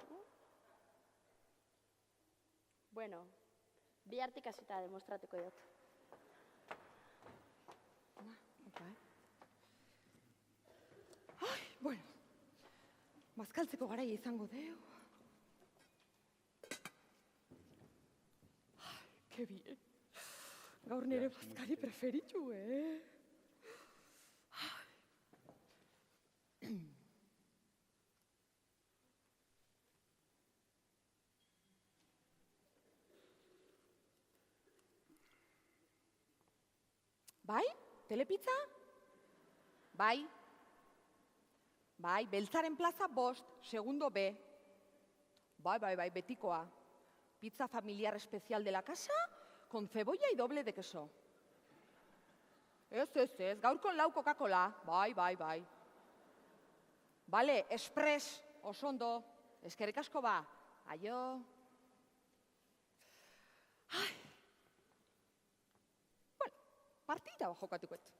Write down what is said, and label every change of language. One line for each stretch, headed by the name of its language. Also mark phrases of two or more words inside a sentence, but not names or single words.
Basque: Bueno, bi hartik hasita demostratuko dut. Ai, bueno, bazkaltzeko garaia izango deu. Ai,
Spanish: que bien.
Basque: Gaur nire bazkari preferitu, Bai? Telepizza? Bai? Bai, Beltzaren plaza 5,
Spanish: segundo B.
Basque: Bai, betikoa.
Spanish: Pizza familiar especial de la casa, con cebolla y doble de queso.
Basque: Ez, gaurkon 4 Coca-Cola. Bai. Bale, express, oso ondo. Eskerrik asko ba. Aio. Ai. Bueno, partida ba jokatuko et.